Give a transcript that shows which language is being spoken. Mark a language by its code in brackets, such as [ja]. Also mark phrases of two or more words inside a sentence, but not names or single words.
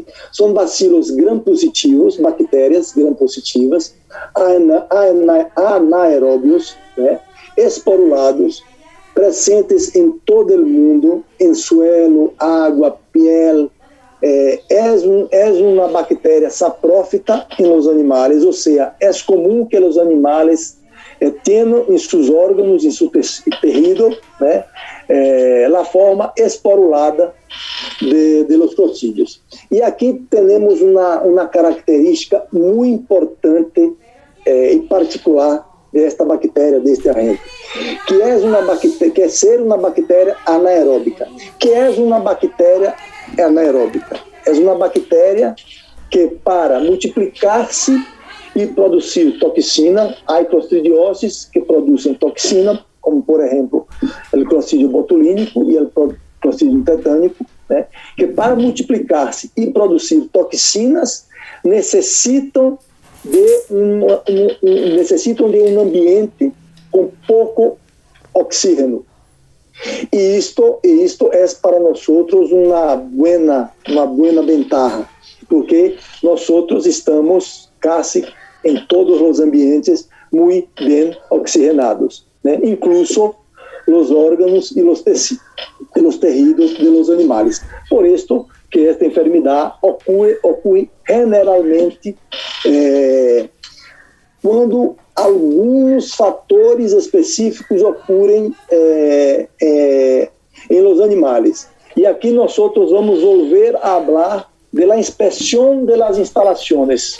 [pt] São bacilos gram-positivos, bactérias gram-positivas, anaeróbios, né, esporulados, presentes em todo o mundo, em suelo, água, piel. É uma bactéria saprófita nos animais, ou seja, é comum que os animais tenham em seus órgãos, em seu tecido, né, a forma esporulada [es] de los clostridios. [pt] E aqui temos uma característica muito importante e particular desta bactéria, deste agente, que é ser uma bactéria anaeróbica. Que é uma bactéria anaeróbica? É uma bactéria que, para multiplicar-se e produzir toxina, há clostridiosis que produzem toxina, como, por exemplo, o clostridio botulínico e o clostridio tetânico, né, que para multiplicar-se e produzir toxinas necessitam de um ambiente com pouco oxígeno. E isto é para nós uma [es] buena ventaja, [pt] porque nós estamos quase em todos os ambientes muito bem oxigenados, né? Incluso os órgãos e os [es] tejidos de los [pt] animais. Por isso que esta enfermidade ocorre generalmente quando alguns fatores específicos ocorrem em los animais. E aqui nós vamos volver a falar da inspeção das instalações.